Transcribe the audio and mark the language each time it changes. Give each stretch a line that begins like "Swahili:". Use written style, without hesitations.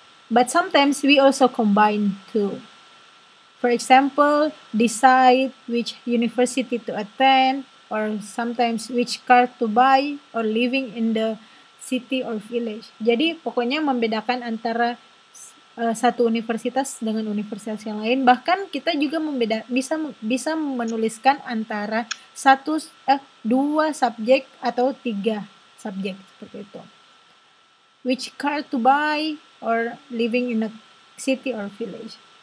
English: But sometimes we also combine two. For example, decide which university to attend, or sometimes which car to buy, or living in the city or village.
Indonesian: Jadi pokoknya membedakan antara satu universitas dengan universitas yang lain. Bahkan kita juga bisa menuliskan antara dua subjek atau 3 subjek seperti itu.
English: Which car to buy or living in a city or village.